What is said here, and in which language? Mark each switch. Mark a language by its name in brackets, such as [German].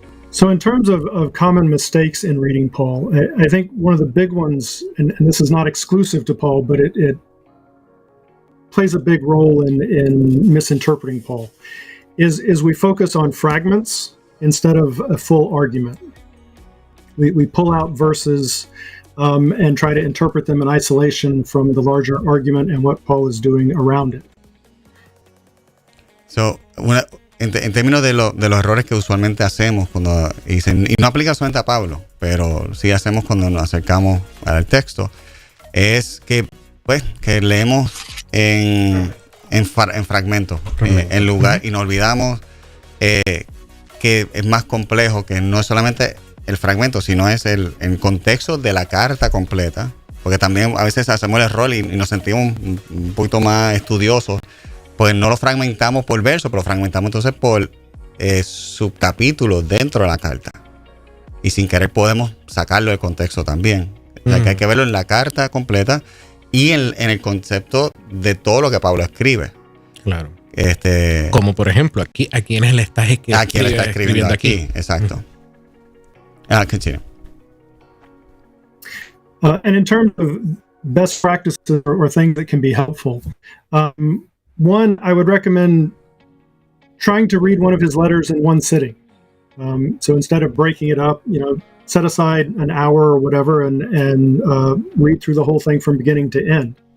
[English] So in terms of common mistakes in reading Paul, I think one of the big ones, and this is not exclusive to Paul, but it plays a big role in misinterpreting Paul, is we focus on fragments instead of a full argument. We pull out verses and try to interpret them in isolation from the larger argument and what Paul is doing around it. [Spanish] So, en términos de los errores que usualmente hacemos cuando dicen, y no aplica solamente a Pablo, pero sí hacemos cuando nos acercamos al texto, es que leemos en fragmentos, en lugar, y nos olvidamos que es más complejo, que no es solamente el fragmento, sino es el contexto de la carta completa, porque también a veces hacemos el error y nos sentimos un poquito más estudiosos, pues no lo fragmentamos por verso, pero lo fragmentamos entonces por subcapítulos dentro de la carta, y sin querer podemos sacarlo del contexto también. O sea, que hay que verlo en la carta completa y en el concepto de todo lo que Pablo escribe. Claro. Como por ejemplo, a quienes le estás escribiendo. A quien le está escribiendo aquí. Exacto. [English] Continue. And in terms of best practices or things that can be helpful, one, I would recommend trying to read one of his letters in one sitting. So instead of breaking it up, set aside an hour or whatever and read through the whole thing from beginning to end.